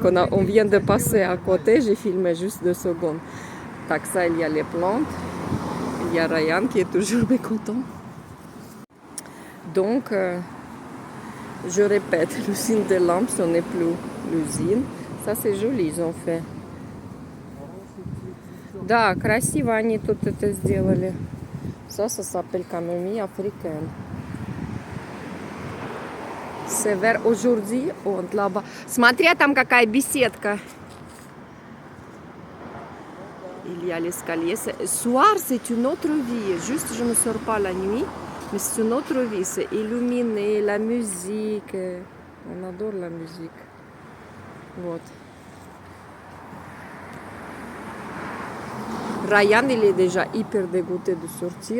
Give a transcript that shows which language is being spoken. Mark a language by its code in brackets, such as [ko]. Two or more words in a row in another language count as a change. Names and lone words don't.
[fr] On vient de passer à côté, j'ai filmé juste 2 secondes. Так, ça, il y a les plantes, il y a Ryan qui est toujours mécontent. Donc, je répète, l'usine des lampes, ce n'est plus l'usine. Ça, c'est joli, ils ont fait. [ru] Да, красиво они тут это сделали. [fr] Ça s'appelle camomille africaine. C'est vert aujourd'hui, вот là-bas. [ru] Смотри, там какая беседка. [fr] Il y a l'escalier. Soir, c'est une autre vie. Juste, je ne sors pas la nuit. Mais c'est une autre vie, c'est illuminé, la musique. On adore la musique. Вот. Ryan, il est déjà hyper dégoûté de sortir.